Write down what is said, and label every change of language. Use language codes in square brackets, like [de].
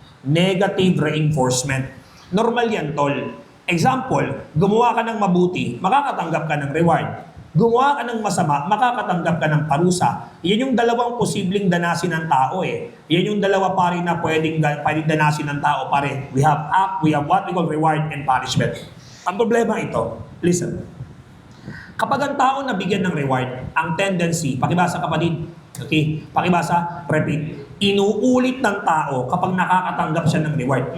[en] Negative reinforcement. [tl] Normal yan tol. Example, gumawa ka ng mabuti, makakatanggap ka ng reward. Gumawa ka ng masama, makakatanggap ka ng parusa. Yan yung dalawang posibleng danasin ng tao eh. Yan yung dalawa pare na pwedeng danasin ng tao pare. [en] We have what we call reward and punishment. [tl] Ang problema ito, listen. Kapag ang tao nabigyan ng reward, ang tendency, pakibasa kapatid, okay? Pakibasa, repeat. Inuulit ng tao kapag nakakatanggap siya ng reward.